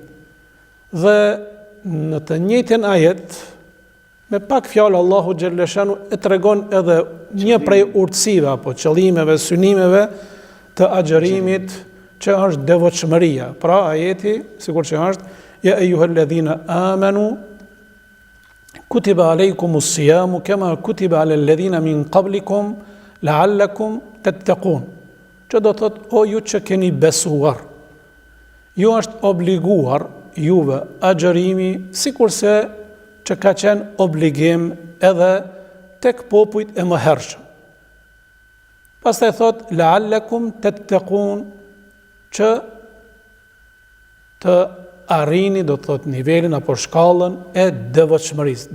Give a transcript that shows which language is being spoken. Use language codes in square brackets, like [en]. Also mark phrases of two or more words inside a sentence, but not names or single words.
[sq] Dhe në të njëjtin ajet, me pak fjalë Allahu xhaleshanu e tregon edhe një prej urtësive apo qëllimeve, synimeve të agjërimit që është devotshmëria. Pra ajeti, sikur që është, [ar] يا أيها الذين آمنوا كتب عليكم الصيام كما كتب على الذين من قبلكم لعلكم تتقون. [sq] Që do thotë, o ju që keni besuar, ju është obliguar juve agjërimi, sikurse që ka qenë obligim edhe tek popujt e mëhershëm. Pastaj thot [ar] لعلكم تتقون, [sq] që të arrini, do thot, nivelin apo shkallën e devotshmërisë.